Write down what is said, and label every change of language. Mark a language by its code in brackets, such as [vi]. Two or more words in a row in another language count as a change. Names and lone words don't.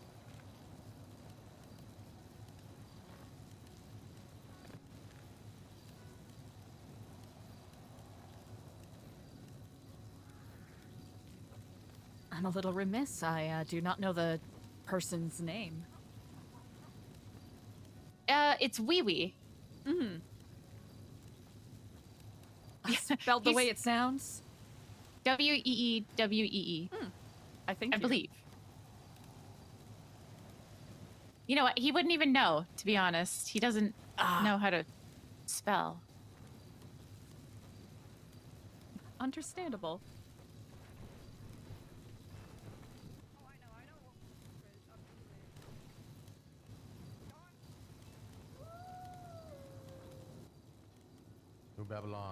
[en] I'm a little remiss. I do not know the person's name. It's Wee Wee. Spelled the way it sounds? W-E-E-W-E-E. I think I believe. You know what? He wouldn't even know, to be honest. He doesn't know how to spell. Understandable. New Babylon.